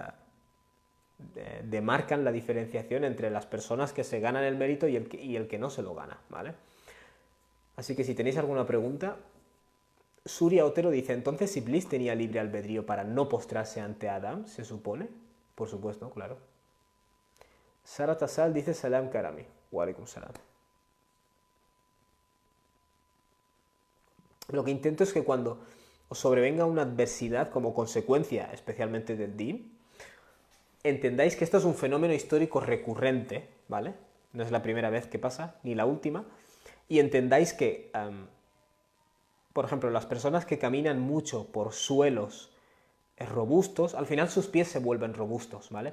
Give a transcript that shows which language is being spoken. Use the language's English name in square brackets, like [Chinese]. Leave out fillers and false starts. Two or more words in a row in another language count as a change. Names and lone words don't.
[Spanish] Demarcan la diferenciación entre las personas que se ganan el mérito y el que no se lo gana, ¿vale? Así que si tenéis alguna pregunta, Surya Otero dice, entonces Iblis tenía libre albedrío para no postrarse ante Adán, ¿se supone? Por supuesto, claro. Sara Tassal dice, [Arabic] سلام كرمي. وعليكم السلام. [Spanish] Lo que intento es que cuando os sobrevenga una adversidad como consecuencia, especialmente del din, entendáis que esto es un fenómeno histórico recurrente, ¿vale? No es la primera vez que pasa, ni la última, y entendáis que, por ejemplo, las personas que caminan mucho por suelos robustos, al final sus pies se vuelven robustos, ¿vale?